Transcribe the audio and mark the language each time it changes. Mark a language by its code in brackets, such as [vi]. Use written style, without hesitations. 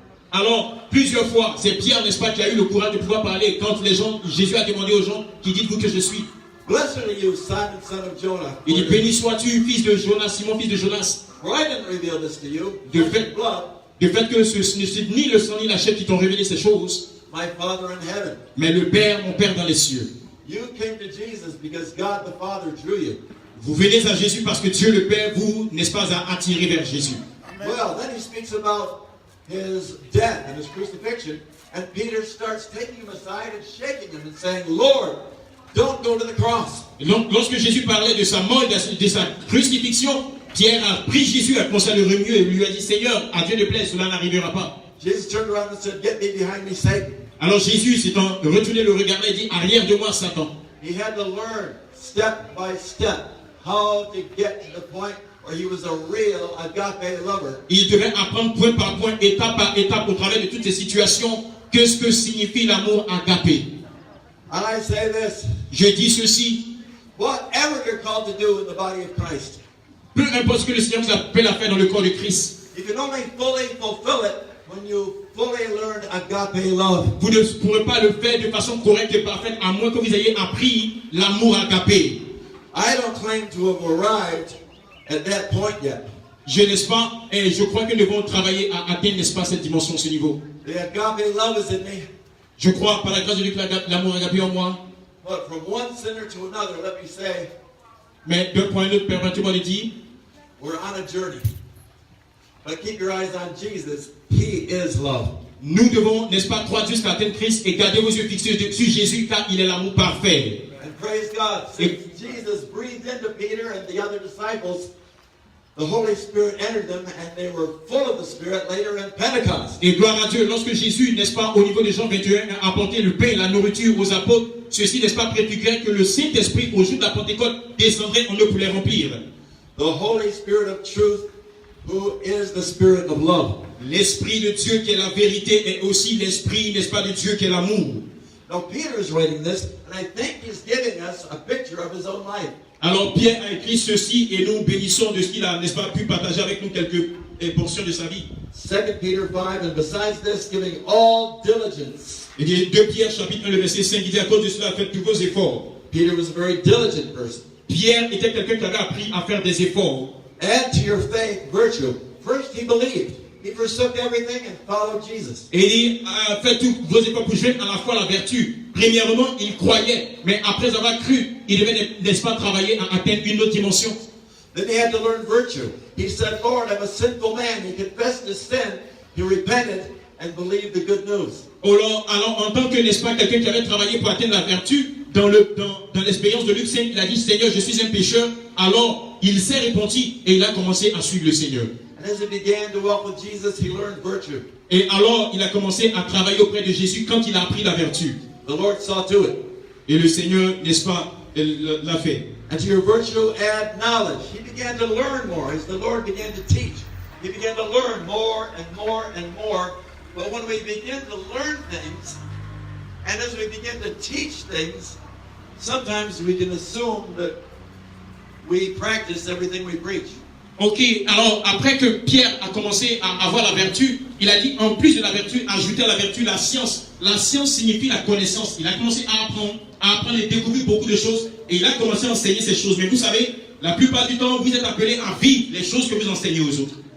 [fr] Alors, plusieurs fois, c'est Pierre, n'est-ce pas, qui a eu le courage de pouvoir parler quand Jésus a demandé aux gens, qui dites-vous que je suis? [en] Blessed are you, Simon, son of Jonah. [fr] Il dit, béni sois-tu, fils de Jonas, Simon, fils de Jonas. [en] For I didn't reveal this to you, [fr] De [en] flesh [fr] fait, [en] and blood, [fr] de fait que ce n'est ni le sang ni la chair qui t'ont révélé ces choses, [en] my Father in heaven. [fr] mais le Père, mon Père dans les cieux. [en] You came to Jesus because God the Father drew you. [fr] Vous venez à Jésus parce que Dieu le Père vous, n'est-ce pas, a attiré vers Jésus. [en] Well, then he speaks about his death and his crucifixion, and Peter starts taking him aside and shaking him and saying, "Lord, don't go to the cross." [fr] Et donc, lorsque Jésus parlait de sa mort et de sa crucifixion, Pierre a pris Jésus, a commencé à le remuer et lui a dit, Seigneur, à Dieu ne plaise, cela n'arrivera pas. [en] Jesus turned around and said, "Get me behind me, Satan." [fr] Alors Jésus, s'étant retourné le regard et dit, arrière de moi, Satan. [en] He had to learn step by step how to get to the point where he was a real agape lover. [fr] Il devait apprendre point par point, étape par étape, au travers de toutes ces situations, que ce que signifie l'amour agapé. [en] And I say this, [fr] Je dis ceci, [en] whatever you're called to do in the body of Christ, [fr] peu importe ce que le Seigneur vous appelle à faire dans le corps de Christ, [en] you can only fully fulfill it when you fully learn agape love. [fr] vous ne pourrez pas le faire de façon correcte et parfaite, à moins que vous ayez appris l'amour agapé. [en] I don't claim to have arrived at that point yet. [fr] Je n'est-ce pas, et je crois que nous devons travailler à atteindre, n'est-ce pas, cette dimension, ce niveau. [en] The agape love is in me, [fr] Je crois, par la grâce de Dieu, que l'amour agapé en moi. [en] but from one sinner to another, let me say, [fr] Mais d'un point à l'autre, permettez-moi de dire, [en] we're on a journey. But keep your eyes on Jesus. He is love. [fr] nous devons, n'est-ce pas, croire jusqu'à atteindre Christ et garder vos yeux fixés sur Jésus, car il est l'amour parfait. [en] And praise God, since Jesus breathed into Peter and the other disciples, the Holy Spirit entered them and they were full of the Spirit later in Pentecost. [fr] Et gloire à Dieu, lorsque Jésus, n'est-ce pas, au niveau de Jean 21, a apporté le pain et la nourriture aux apôtres, ceci, n'est-ce pas, préfigurait que le Saint-Esprit, au jour de la Pentecôte, descendrait en eux pour les remplir. [en] The Holy Spirit of truth, who is the Spirit of love. [fr] L'Esprit de Dieu qui est la vérité est aussi l'Esprit, n'est-ce pas, de Dieu qui est l'amour. [en] Now Peter is writing this, and I think he's giving us a picture of his own life. [fr] Alors Pierre a écrit ceci et nous bénissons de ce qu'il a, n'est-ce pas, pu partager avec nous quelques portions de sa vie. [en] 2 Peter 5, and besides this, giving all diligence. [fr] Il dit 2 Pierre chapitre 1, le verset 5, il dit à cause de cela, faites tous vos efforts. [en] Peter was a very diligent person. [fr] Pierre était quelqu'un qui avait appris à faire des efforts. [en] Add to your faith virtue. First he believed. He forsook everything and followed Jesus. [fr] Et il dit, faites tous vos efforts pour jouer à la fois la vertu. Premièrement, il croyait, mais après avoir cru, il devait, n'est-ce pas, travailler à atteindre une autre dimension. [en] Then he had to learn virtue. He said, Lord, I'm a sinful man. He confessed his sin. He repented and believed the good news. [fr] Alors, en tant que, n'est-ce pas, quelqu'un qui avait travaillé pour atteindre la vertu, dans l'expérience de Luc 5, il a dit, Seigneur, je suis un pécheur. Alors, il s'est repenti et il a commencé à suivre le Seigneur. [en] And as he began to walk with Jesus, he learned virtue. [fr] Et alors, il a commencé à travailler auprès de Jésus quand il a appris la vertu. [en] The Lord saw to it. [fr] Et le Seigneur, n'est-ce pas, l'a fait. [en] And to your virtue add knowledge. He began to learn more as the Lord began to teach. He began to learn more and more and more. But when we begin to learn things, and as we begin to teach things, sometimes we can assume that we practice everything we preach. [fr] Ok, alors après que Pierre a commencé à avoir la vertu, il a dit en plus de la vertu, ajouter à la vertu la science. La science signifie la connaissance. Il a commencé à apprendre et découvrir beaucoup de choses et il a commencé à enseigner ces choses. Mais vous savez, la plupart du temps, vous êtes appelés à vivre les choses que vous enseignez aux autres.